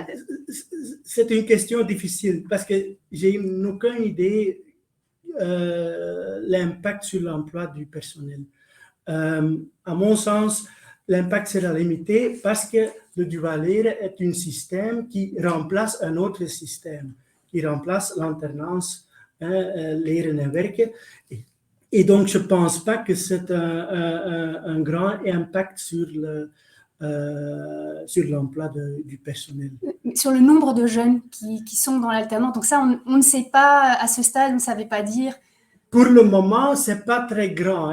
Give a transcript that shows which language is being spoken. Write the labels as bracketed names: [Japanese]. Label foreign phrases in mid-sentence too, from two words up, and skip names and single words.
[French] C'est une question difficile parce que j'ai aucune idée l'impact sur l'emploi du personnel. À mon sens, l'impact sera limité parce que le [Dutch] dual leren [French] est un système qui remplace un autre système, qui remplace l'alternance [Dutch] leren en werken. [French] Et donc, je ne pense pas que c'est un grand impact sur l'emploi du personnel. Sur le nombre de jeunes qui sont dans l'alternance, donc ça, on ne sait pas, à ce stade, on ne savait pas dire. Pour le moment, ce n'est pas très grand.